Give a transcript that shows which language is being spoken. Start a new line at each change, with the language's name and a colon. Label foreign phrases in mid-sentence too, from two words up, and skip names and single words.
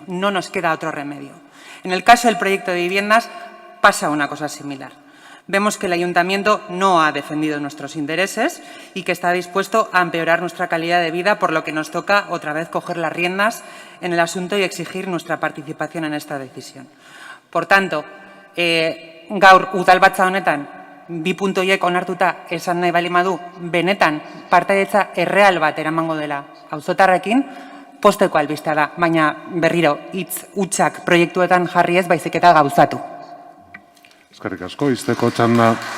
Spanish: No nos queda otro remedio. En el caso del proyecto de viviendas, pasa una cosa similar. Vemos que el ayuntamiento no ha defendido nuestros intereses y que está dispuesto a empeorar nuestra calidad de vida, por lo que nos toca otra vez coger las riendas en el asunto y exigir nuestra participación en esta decisión. Por tanto,
Basque: gaur udalbatza honetan 2 puntu horiek onartuta esan nahi baldin badu benetan partaidetza erreal bat eramango dela auzotarrekin, posteko albistea da, baina berriro hitz hutsak proiektuetan jarri ez, baizik eta gauzatu. Eskerrik asko, izteko txanda.